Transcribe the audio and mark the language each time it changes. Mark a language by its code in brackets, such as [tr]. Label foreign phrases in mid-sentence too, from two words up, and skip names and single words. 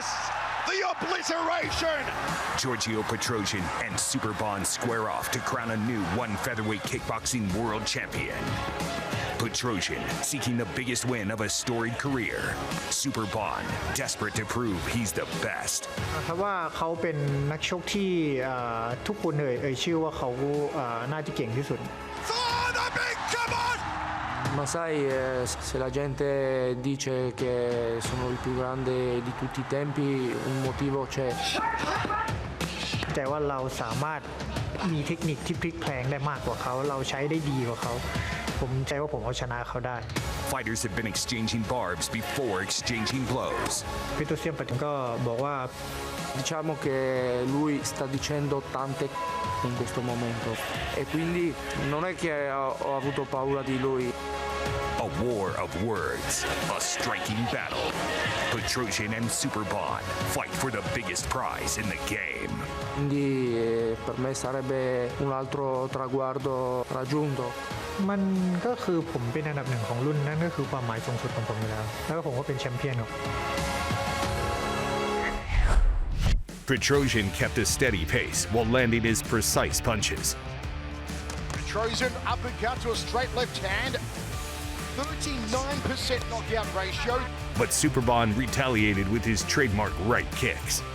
[en] The obliteration! Giorgio Petrosyan and Superbon square off to crown a new One featherweight kickboxing world champion. Petrosyan seeking the biggest win of a storied career. Superbon desperate to prove he's the best. [th] ครับว่าเขาเป็นนักชกที่ทุกคนชื่อว่าเขาน่าจะเก่งที่สุด [it] Ma sai, se la gente dice che sono il più grande di tutti i tempi, un motivo c'è. [th] แต่ว่าเราสามารถมีเทคนิคที่พลิกแพลงได้มากกว่าเขาเราใช้ได้ดีกว่าเขาผมใจว่าผมเอาชนะเขาได้ [en] Fighters have been exchanging barbs before exchanging blows. [th] Petrosyan ก็บอกว่า [it] Diciamo che lui sta dicendo tante in questo momento e quindi non è che ho avuto paura di lui. [en] A war of words, a striking battle. Petrosyan and Superbon fight for the biggest prize in the game. [it] Quindi per me sarebbe un altro traguardo raggiunto. [th] มันก็คือผมเป็นอันดับหนึ่งของรุ่นนั่นก็คือความหมายสูงสุดของผมอยู่แล้วแล้วก็ผมก็เป็นแชมเปี้ยน [en] Petrosyan kept a steady pace while landing his precise punches. Petrosyan uppercut to a straight left hand. 39% knockout ratio. But Superbon retaliated with his trademark right kicks.